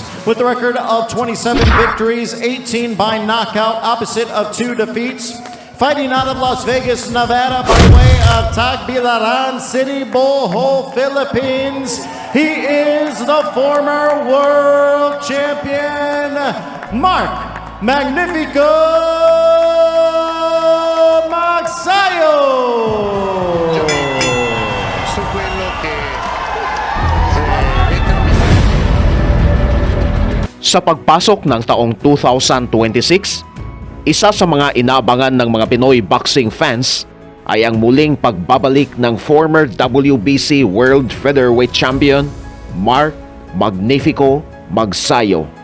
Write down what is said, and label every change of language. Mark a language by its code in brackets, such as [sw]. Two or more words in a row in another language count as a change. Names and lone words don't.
[en] With a record of 27 victories, 18 by knockout, opposite of 2 defeats. Fighting out of Las Vegas, Nevada, by way of Tagbilaran City, Bohol, Philippines. He is the former world champion, Mark Magnifico Magsayo. [it] Su quello che [tl] Sa pagpasok ng taong 2026, isa sa mga inaabangan ng mga Pinoy [en] boxing fans [tl] ay ang muling pagbabalik ng [en] former WBC World Featherweight Champion [tl] Mark Magnifico Magsayo.